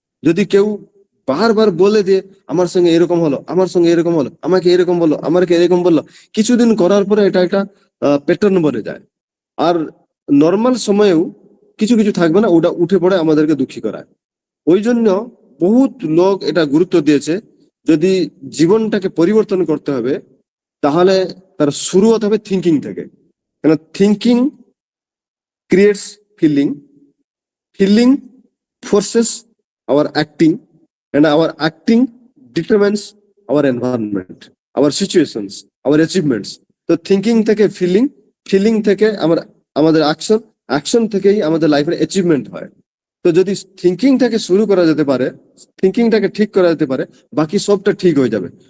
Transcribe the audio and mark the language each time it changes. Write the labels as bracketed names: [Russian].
[Bangla] যদি কেউ বারবার বলে যে আমার সঙ্গে এরকম হলো, আমার সঙ্গে এরকম হলো, আমাকে এরকম বললো, আমাকে এরকম বললো, কিছুদিন করার পরে এটা একটা প্যাটার্ন বনে যায়। আর নর্মাল সময়েও কিছু কিছু থাকবে না, ওটা উঠে পড়ে আমাদেরকে দুঃখী করায়। ওই জন্য বহুত লোক এটা গুরুত্ব দিয়েছে, যদি জীবনটাকে পরিবর্তন করতে হবে তাহলে তার শুরু হতে হবে থিঙ্কিং থেকে। [English] কেন thinking creates feeling, feeling forces our acting, and our acting determines our environment, our situations, our achievements. [Bangla] তো থিঙ্কিং থেকে ফিলিং, ফিলিং থেকে আমাদের অ্যাকশন, অ্যাকশন থেকেই আমাদের লাইফের অ্যাচিভমেন্ট হয়। তো যদি থিঙ্কিংটাকে শুরু করা যেতে পারে, থিঙ্কিংটাকে ঠিক করা যেতে পারে, বাকি সবটা ঠিক হয়ে যাবে।